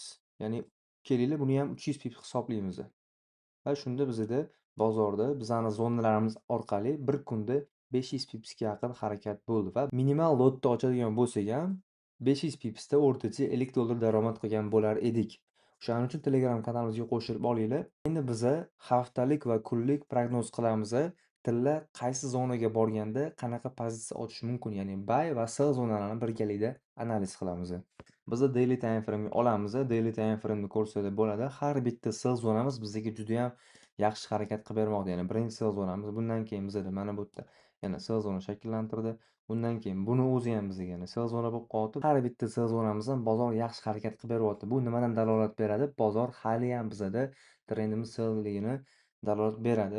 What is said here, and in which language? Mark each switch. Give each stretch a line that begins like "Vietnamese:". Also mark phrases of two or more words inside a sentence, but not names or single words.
Uzbek: Ya'ni kelaylik buni ham 300 pips hisoblaymiz. Va shunda bizada bozorda bizani zonalarimiz orqali bir kunda 500 pipsga yaqin harakat bo'ldi va minimal lotni ochadigan bo'lsak ham 500 pipsda o'rtacha $50 daromad qilgan bo'lar edik. O'shaning uchun Telegram kanalimizga qo'shilib olinglar. Endi biza haftalik va kunlik prognoz qilamiz. Tilla qaysi zonaga borganda qanaqa pozitsiya ochish mumkin, ya'ni buy va sell zonalarini birgalikda analiz qilamiz. Biza
English: daily time frame
Uzbek: olamiz.
English: Daily time frame'ni
Uzbek: ko'rsanglar bo'ladi. Har bitta sell zonamiz bizga juda ham yaxshi harakat qilib bermoqda. Ya'ni birinchi sell zonamiz, bundan keyin bizada mana bu yerda yana sell zona shakllantirdi. Bundan keyin buni o'zi ham bizga yana sell zona bo'lib qoldi. Har bitta sell zonamizdan bozor yaxshi harakat qilib beryapti. Bu nimadan dalolat beradi? Bozor hali ham bizada trendimiz sellligini dalolat beradi.